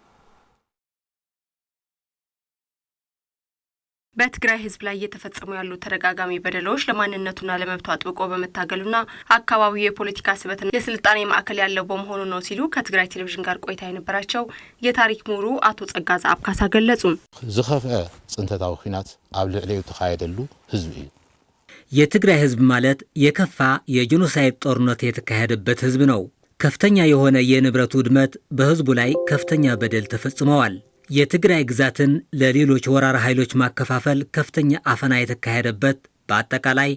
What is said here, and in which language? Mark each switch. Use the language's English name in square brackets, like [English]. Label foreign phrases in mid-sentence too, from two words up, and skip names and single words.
[Amharic] በትግራይ ህዝብ ላይ እየተፈጸሙ ያሉ ተደጋጋሚ በደሎች ለማንነቱና ለመብቱ አጥብቆ በመታገሉና አካባቢው የፖለቲካ ስበትና የስልጣኔ ማዕከል ያለው በመሆኑ ነው ሲሉ ከትግራይ ቴሌቪዥን ጋር ቆይታ የነበራቸው የታሪክ ምሁሩ አቶ ጸጋዘአብ ካሳ ገለጹ። [Tigrinya] ዝኸፍአ ጽንተታዊ ኩናት ኣብ ልዕሊኡ ተካየደሉ ህዝብ እዩ። [Amharic] የትግራይ ህዝብ ማለት የከፋ የጄኖሳይድ ጦርነት የተካሄደበት ህዝብ ነው። ከፍተኛ የሆነ የንብረት ውድመት በህዝቡ ላይ ከፍተኛ በደል ተፈጽመዋል። የትግራይ ግዛትን ለሌሎች ወራራ ኃይሎች ማከፋፈል ከፍተኛ አፈና የተካሄደበት በአጠቃላይ